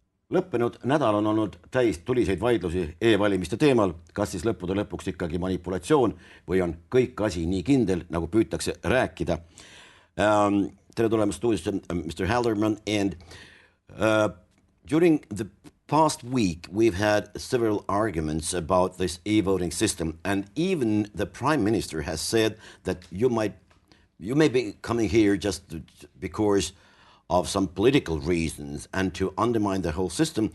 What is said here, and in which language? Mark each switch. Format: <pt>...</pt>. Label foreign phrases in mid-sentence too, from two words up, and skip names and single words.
<et>Lõppenud nädal on olnud täis tuliseid vaidlusi e-valimiste teemal, kas siis lõppude lõpuks ikkagi manipulatsioon või on kõik asi nii kindel, nagu püütakse rääkida. Tere tulemast stuudiosse, Mr. Halderman.</et> <en>And during the past week, we've had several arguments about this e-voting system. And even the Prime Minister has said that you may be coming here just because of some political reasons and to undermine the whole system.</en>